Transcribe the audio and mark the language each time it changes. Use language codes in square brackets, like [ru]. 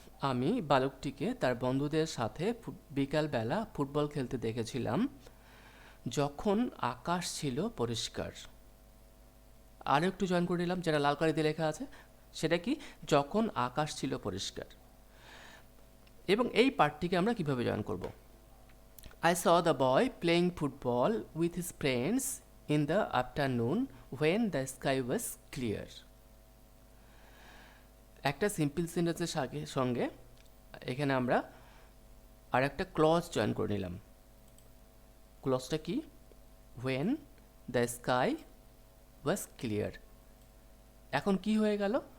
[bn] আমি বালকটিকে তার বন্ধুদের সাথে বিকালবেলা ফুটবল খেলতে দেখেছিলাম যখন আকাশ ছিল পরিষ্কার। আরও একটু জয়েন করে নিলাম, যেটা লাল কালি দিয়ে লেখা আছে, সেটা কি, যখন আকাশ ছিল পরিষ্কার। এবং এই পার্টটিকে আমরা কিভাবে জয়েন করব? [en] I saw the boy playing football with his friends in the afternoon when the sky was clear. [bn] একটা সিম্পল সেন্টেন্সের সঙ্গে এখানে আমরা আর একটা ক্লজ জয়েন করে নিলাম। ক্লজটা কি? [en] when the sky was clear। [bn] এখন কি হয়ে গেল?